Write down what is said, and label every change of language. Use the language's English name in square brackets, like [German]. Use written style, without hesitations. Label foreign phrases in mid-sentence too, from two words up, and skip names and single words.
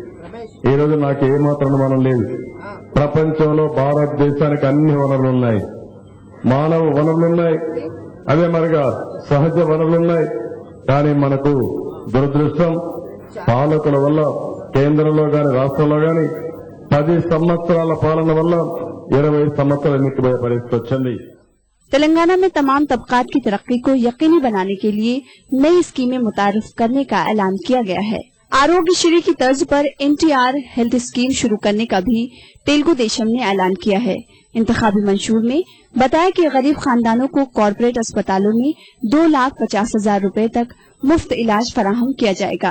[Telugu] ఈ రోజు నాకు ఏమాత్రం అనుమానం లేదు, ప్రపంచంలో భారతదేశానికి అన్ని వనరులు ఉన్నాయి, మానవ వనరులున్నాయి, అదే మరిగా సహజ వనరులున్నాయి। కానీ మనకు దురదృష్టం పాలకుల వల్ల కేంద్రంలో గాని రాష్ట్రంలో గాని 10 సంవత్సరాల పాలన వల్ల 20 సంవత్సరాలు ఎన్నికబోయే పరిస్థితి వచ్చింది। [Urdu] تلنگانہ میں تمام طبقات کی ترقی کو یقینی بنانے کے لیے نئی اسکیمیں متعارف کرنے کا اعلان کیا گیا ہے۔ آروگیہ شری کی طرز پر NTR ہیلتھ اسکیم شروع کرنے کا بھی تلگودیشم نے اعلان کیا ہے۔ انتخابی منشور میں بتایا کہ غریب خاندانوں کو کارپوریٹ اسپتالوں میں 2,50,000 روپے تک مفت علاج فراہم کیا جائے گا۔